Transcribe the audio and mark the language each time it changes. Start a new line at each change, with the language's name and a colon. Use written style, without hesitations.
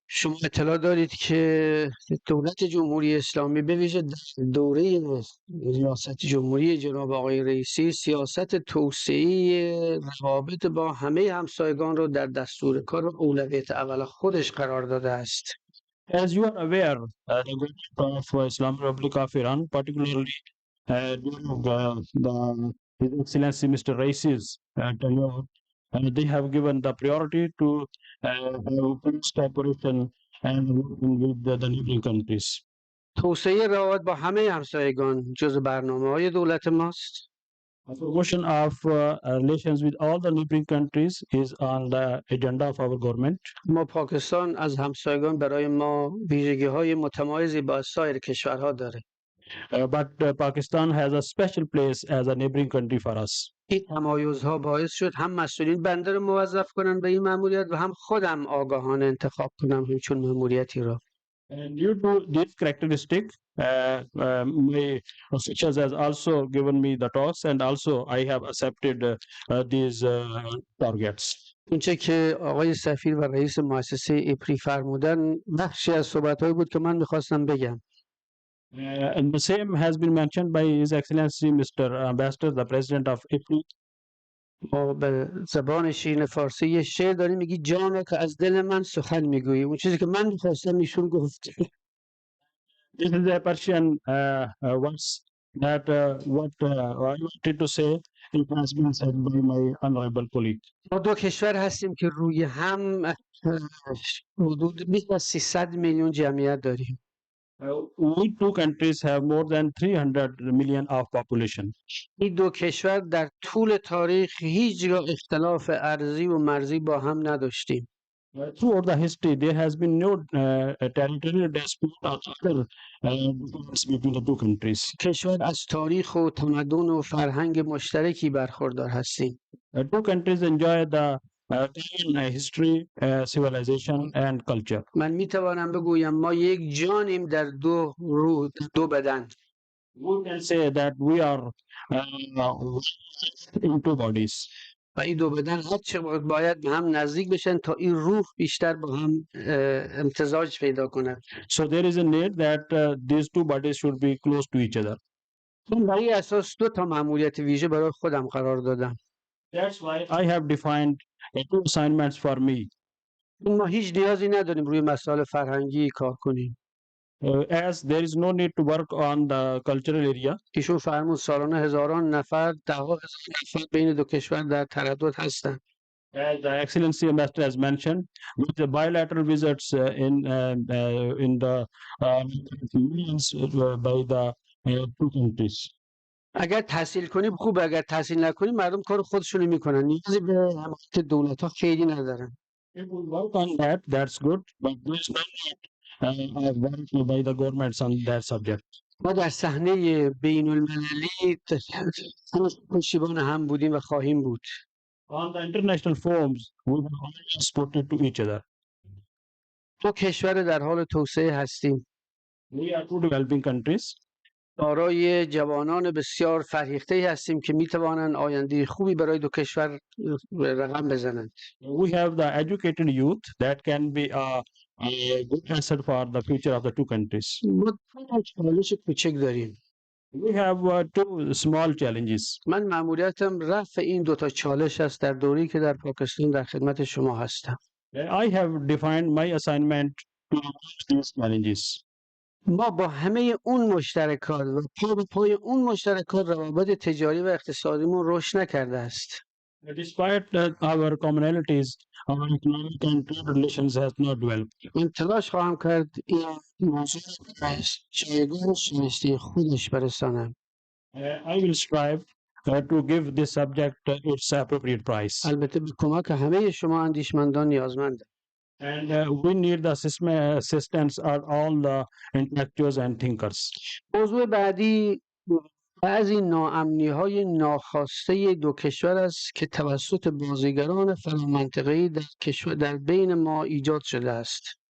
Persian: شما اطلاع دارید که دولت جمهوری اسلامی به ویژه دوره ریاست جمهوری جناب آقای رئیسی سیاست توسعه روابط با همه همسایگان رو در دستور کار و اولویت اول خودش قرار داده است.
English: As you are aware, the government of Islamic Republic of Iran, particularly during His Excellency Mr. Raisi's tenure, they have given the priority to have close cooperation and working with the neighboring countries.
Persian: توسعه روابط با همه همسایگان جز برنامه‌های دولت ماست.
English: The promotion of relations with all the neighboring countries is on the agenda of our government.
Persian: ما پاکستان از همسایگان برای ما ویژگی‌های متمایزی با سایر کشورها داره.
English: But Pakistan has a special place as a neighboring country for us.
Persian: این تمایزها باعث شد هم مسئولین بنده رو موظف کنن به این مأموریت و هم خودم آگاهانه انتخاب کنم همچون مأموریتی را.
English: And due to this characteristic, my officials has also given me the task, and also I have accepted these targets.
Persian: اونچه که آقای سفیر و رئیس مؤسسه اپری فرمودن بخشی از صحبت‌هایی بود که من می‌خواستم بگم.
English: And the same has been mentioned by His Excellency Mr. Ambassador, the President of IPRI.
Persian: ما به زبان شیرین فارسی یه شعر داریم میگی جانا که از دل من سخن میگویی. اون چیزی که من می‌خواستم ایشون گفت.
English: This is a Persian verse that what I wanted to say, it has been said by my honorable colleague.
Persian: ما دو کشور هستیم که روی هم حدود بیش از 300 میلیون جمعیت داریم.
English: We two countries have more than 300 million of population.
Persian: این دو کشور در طول تاریخ هیچگاه اختلاف ارضی و مرزی با هم نداشتیم.
English: Throughout the history, there has been no territorial dispute or other difference between the two countries.
Persian: کشور از تاریخ و تمدن و فرهنگ مشترکی برخوردار هستیم.
English: Two countries enjoy the common history, civilization, and culture.
Persian: من میتوانم بگویم ما یک جانیم در دو روح، دو بدن.
English: We can say that we are in two bodies.
Persian: و این دو بدن هر چه باید به هم نزدیک بشن تا این روح بیشتر با هم امتزاج پیدا کند.
English: So there is a need that these two bodies should be close to each other.
Persian: من بر این اساس دو تا مأموریت ویژه برای خودم قرار دادم.
English: That's why I have defined two assignments for me.
Persian: ما هیچ نیازی نداریم روی مسائل فرهنگی کار کنیم.
English: As there is no need to work on the cultural area.
Persian: ایشون فرمود سالانه هزاران نفر، ده‌ها هزار نفر بین دو کشور در تردد هستند.
English: As the Excellency Ambassador has mentioned, with the bilateral visits in the millions by the two countries.
Persian: اگر تحصیل کنیم خوبه، اگر تحصیل نکنیم مردم کار خودشونو میکنن، نیازی به حمایت دولت ها خیلی ندارن.
English: If we work on that, that's good, but there is no need of work by the governments on that subject.
Persian: ما در صحنه بین المللی هنوز پشتیبان هم بودیم و خواهیم بود.
English: On the international forums, we will always supported to each other.
Persian: دو کشور در حال توسعه هستیم.
English: We are two developing countries.
Persian: دارای جوانان بسیار فرهیخته هستیم که میتوانند آینده خوبی برای دو کشور رقم بزنند.
English: We have the educated youth that can be a good asset for the future of the two countries.
Persian: ما دو چالش کوچک داریم.
English: We have two small challenges.
Persian: من مأموریتم رفع این دو تا چالش است در دوره‌ای که در پاکستان در خدمت شما هستم.
English: I have defined my assignment to reach these challenges.
Persian: ما با همه اون مشترکات و پا به پای اون مشترکات روابط تجاری و اقتصادیمون رشد نکرده است.
English: Despite our commonalities, our economic and trade relations has not developed.
Persian: من تلاش خواهم کرد این موضوع رو به جایگاه شایسته خودش برسانم.
English: I will strive to give this subject its appropriate price.
Persian: البته به کمک همه شما اندیشمندان نیازمندم.
English: And we need the assistance of all the intellectuals and thinkers.
Persian: موضوع بعدی بعضی ناامنی‌های ناخواسته دو کشور است که توسط بازیگران فرامنطقه‌ای در کشور در بین ما ایجاد شده است.